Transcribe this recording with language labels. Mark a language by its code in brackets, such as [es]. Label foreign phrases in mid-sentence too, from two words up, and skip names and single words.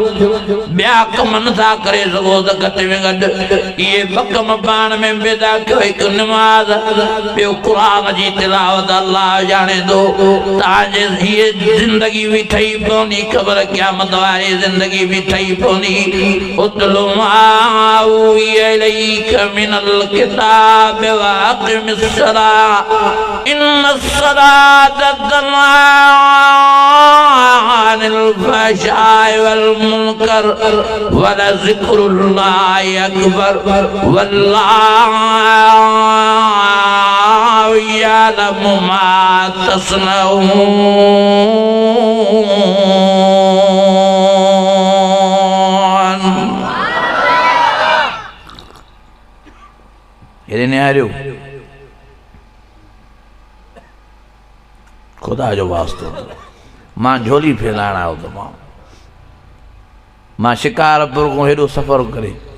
[sd] ॿिया कम नथा करे सघो त घटि में घटि इहे 2 कम पाण में पैदा कयो, हिकु नमाज, ॿियो क़ुरान जी तिलावत। अल्लाह ॼाणे थो तव्हांजे हीअ ज़िंदगी बि ठही पवंदी, ख़बर क़यामत वारी ज़िंदगी भी ठही पवंदी। [ar] اتل ما أوحي إليك من الكتاب وأقم الصلاة إن الصلاة تنهى عن الفحشاء والمنكر ولذكر الله أكبر والله يعلم ما تصنعون. [sd] खुदा जो वास्तो, मां झोली फैलाइण आयो त मां शिकारपुर को हेॾो सफ़र करे